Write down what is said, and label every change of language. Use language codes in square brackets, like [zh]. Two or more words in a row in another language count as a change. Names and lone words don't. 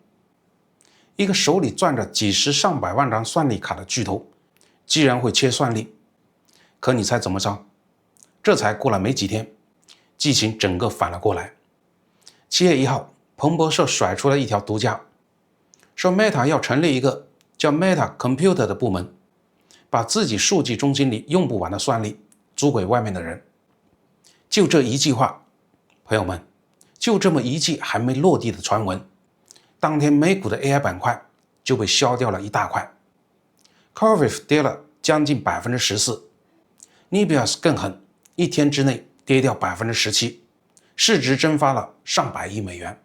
[zh] 一個手裡攥着幾十上百萬張算力卡的巨頭，既然會切算力，可你猜怎麼着？這才過了沒幾天，劇情整個反了過來。7月1號，彭博社甩出了一條獨家，說 Meta 要成立一個叫 Meta Computer 的部門，把自己數據中心裡用不完的算力租給外面的人。就這一句話，朋友們，就這麼一句還沒落地的傳聞，當天美股的 AI 板塊就被削掉了一大塊。Corvif 跌了將近 14%，Nebius 更狠，一天之內跌掉 17%， 市值蒸發了上百億美元。